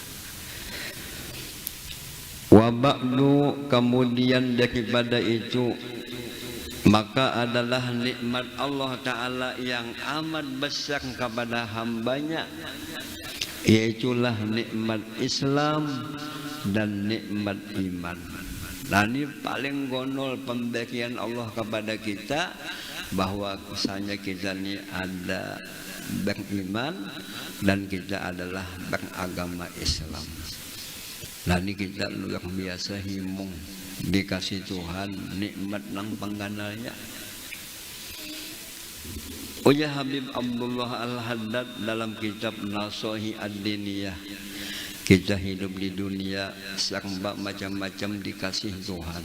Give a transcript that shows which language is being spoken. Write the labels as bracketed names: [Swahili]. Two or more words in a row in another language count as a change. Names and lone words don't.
[Arabic] وبعد, [Malay] kemudian daripada itu maka adalah nikmat Allah Ta'ala yang amat besar kepada hambanya, yaitulah nikmat Islam dan nikmat iman. [Banjar] Nah, ini paling gonol pemberian Allah kepada kita, bahwa misalnya kita ini ada beriman dan kita adalah beragama Islam. Nah, ini kita luar biasa himung dikasih Tuhan nikmat nang pengganalnya. Ujar Habib Abdullah Al-Haddad dalam kitab Nasohi Ad-Diniyah, Kita hidup di dunia serba macam-macam dikasih Tuhan.